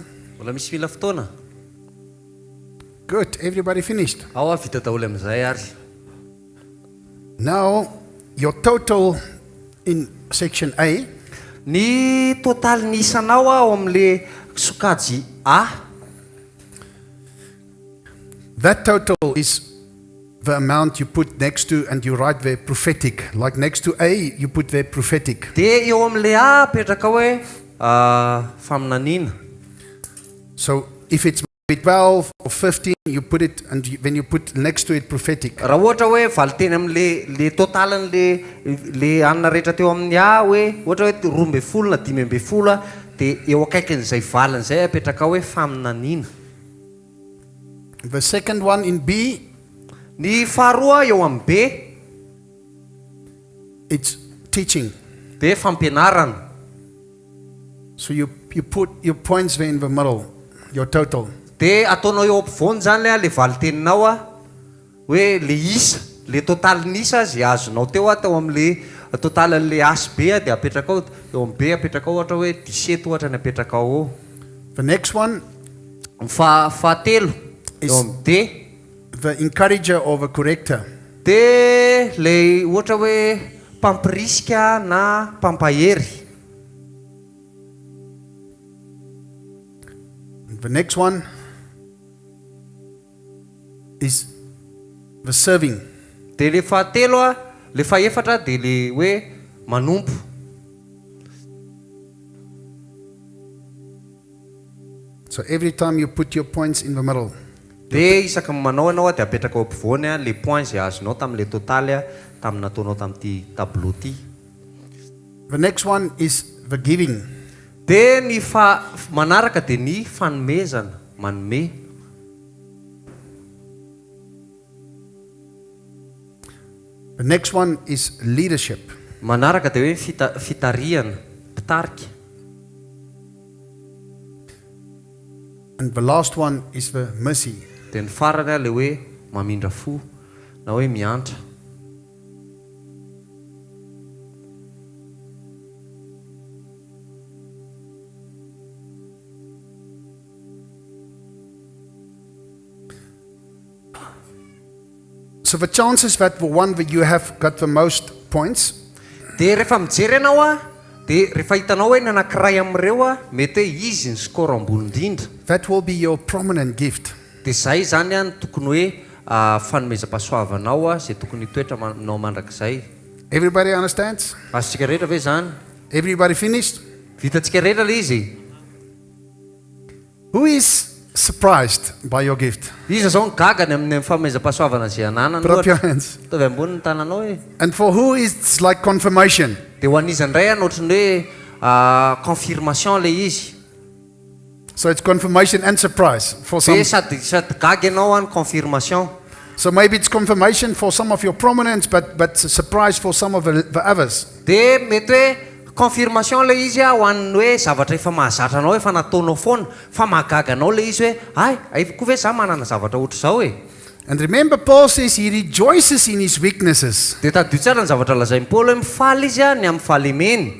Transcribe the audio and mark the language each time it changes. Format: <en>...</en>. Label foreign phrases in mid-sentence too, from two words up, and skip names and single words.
<mg>Mbola misy mila fotoana?</mg> <en>Good. Everybody finished.</en> <mg>Ao vita daholo amin'izay ary.</mg> <en>Now, your total in section A,</en> <mg>Ny totaly ny isanao ao amin'le sokajy A,</mg> <en>that total is the amount you put next to, and you write there prophetic. Like next to A, you put there prophetic.</en> <mg>dia eo amin'le A apetraka hoe faminaniana.</mg> <en>So if it's maybe 12 or 15, you put it, and when you put next to it prophetic.</en> <mg>Raha ohatra hoe valiteny amin'le totalin'le anina rehetra teo amin'ny A hoe ohatra hoe 12 na 15, dia eo akaikin'izay valany izay apetraka hoe faminaniana.</mg> <en>The second one in B,</en> <mg>Ny faharoa eo amin'ny B</mg> <en>it's teaching.</en> <mg>dia fampianarana.</mg> <en>So you put your points there in the middle, your total.</en> <mg>Dia ataonao eo ampovoany zany le valiteninao hoe le isa, le totalin'isa izay azonao teo teo amin'le totalin'le asy be dia apetraka ao, eo amin'ny B apetraka ao ohatra hoe 17 ohatra ny apetraka ao.</mg> <en>The next one,</en> <mg>Fahatelo eo amin'ny D</mg> <en>the encourager or the corrector.</en> <mg>dia le ohatra hoe mpampirisika na mpampahery.</mg> <en>The next one is the serving.</en> <mg>Dia le fahatelo le fahaefatra dia le hoe manompo.</mg> <en>So every time you put your points in the middle.</en> <mg>Dia isaka manao ianao dia apetraka ao ampovoany le point izay azonao tamin'le totaly tamin'ny nataonao tamin'ity tableau ty.</mg> <en>The next one is the giving.</en> <mg>Dia ny manaraka dia ny fanomezana, manome.</mg> <en>The next one is leadership.</en> <mg>Manaraka dia hoe fitariana, mpitarika.</mg> <en>And the last one is the mercy.</en> <mg>Dia ny farany le hoe mamindra fo na hoe miantra.</mg> <en>So the chances that the one that you have got the most points,</en> <mg>Dia rehefa mijery ianao dia rehefa hitanao hoe ny anankiray amin'ireo mety hoe izy ny skôro ambony indrindra.</mg> <en>that will be your prominent gift.</en> <mg>Dia izay zany ny tokony hoe fanomezam-pahasoavanao izay tokony hitoetra nao mandrakizay.</mg> <en>Everybody understands?</en> <mg>Azontsika rehetra ve zany?</mg> <en>Everybody finished?</en> <mg>Vitantsika rehetra le izy.</mg> <en>Who is surprised by your gift?</en> <mg>Iza zao ny gagany amin'ny fanomezam-pahasoavana izay ananany.</mg> <en>Put up your hands.</en> <mg>Tovy ambony ny tananao e.</mg> <en>And for who it's like confirmation?</en> <mg>Dia ho an'iza indray ohatran'ny hoe confirmation le izy.</mg> <en>So it's confirmation and surprise for some.</en> <mg>Dia sady gaga ianao ny confirmation.</mg> <en>So maybe it's confirmation for some of your prominence, but surprise for some of the others.</en> <mg>Dia mety hoe confirmation le izy ho an'ny hoe zavatra efa mahazatra anao efa nataonao foana fa mahagaga anao le izy hoe ay koa ve za manana zavatra ohatra izao e.</mg> <en>And remember, Paul says he rejoices in his weaknesses.</en> <mg>Dia tadio tsara ny zavatra lazain'i Paul hoe mifaly izy ny amin'ny fahalemeny.</mg>